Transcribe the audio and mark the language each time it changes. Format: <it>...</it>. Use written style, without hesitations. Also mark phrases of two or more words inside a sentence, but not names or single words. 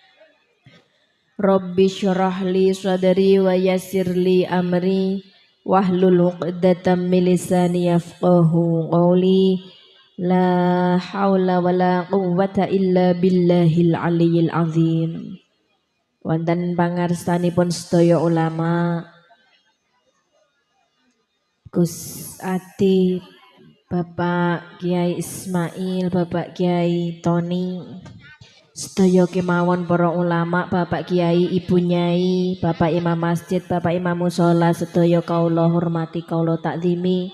<ar>رب اشرح لي صدري ويسر لي أمري واحلل عقدة من لساني يفقهوا قولي. لا حول ولا قوة إلا بالله العلي العظيم.</ar> <jv>Wonten pangarsanipun sedaya ulama, Gus Adi, Bapak Kiai Ismail, Bapak Kiai Tony, sedaya kemawon para ulama, Bapak Kiai, Ibu Nyai, Bapak Imam Masjid, Bapak Imam Mushola, sedaya kaula hormati, kaula takzimi.</jv>